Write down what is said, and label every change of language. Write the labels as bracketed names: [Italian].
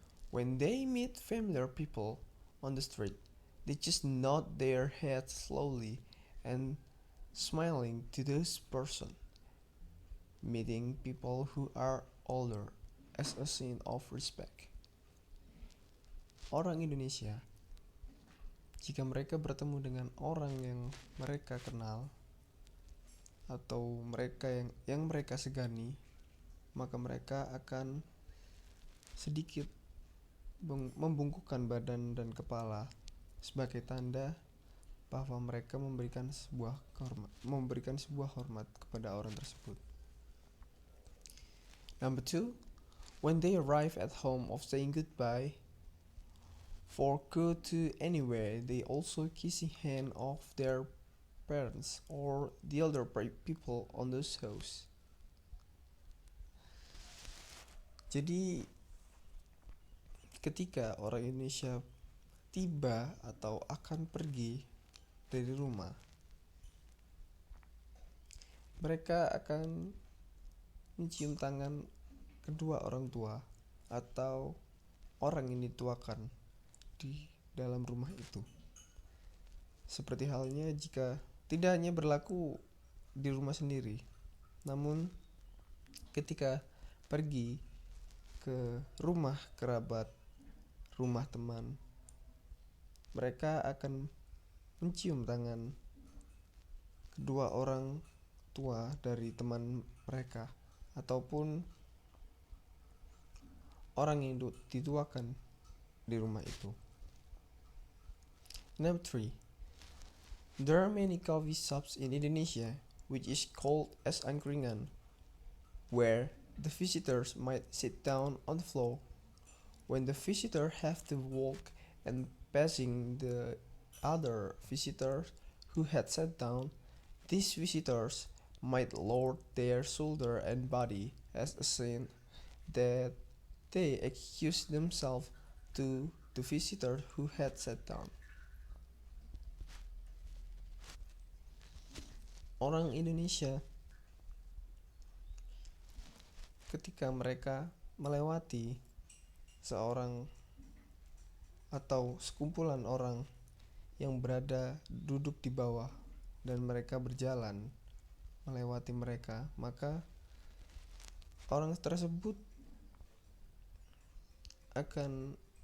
[English] When they meet familiar people on the street, they just nod their heads slowly and smiling to this person. Meeting people who are older as a sign of respect. [Indonesian] Orang Indonesia, jika mereka bertemu dengan orang yang mereka kenal atau mereka yang mereka segani, maka mereka akan sedikit membungkukkan badan dan kepala sebagai tanda bahwa mereka memberikan sebuah hormat kepada orang tersebut. [English] Number 2, when they arrive at home of saying goodbye for go to anywhere, they also kissing hand of their parents or the elder people on those house. [Indonesian] Jadi ketika orang Indonesia tiba atau akan pergi dari rumah, mereka akan mencium tangan kedua orang tua atau orang yang dituakan di dalam rumah itu. Seperti halnya jika tidak hanya berlaku di rumah sendiri, namun ketika pergi ke rumah kerabat, rumah teman, mereka akan mencium tangan kedua orang tua dari teman mereka ataupun orang yang dituakan di rumah itu. [English] Number 3, there are many coffee shops in Indonesia which is called as angkringan, where the visitors might sit down on the floor. When the visitor have to walk and passing the other visitors who had sat down, these visitors might lower their shoulder and body as a sign that they excuse themselves to the visitor who had sat down. [Indonesian] Orang Indonesia ketika mereka melewati seorang atau sekumpulan orang yang berada duduk di bawah dan mereka berjalan melewati mereka, maka orang tersebut akan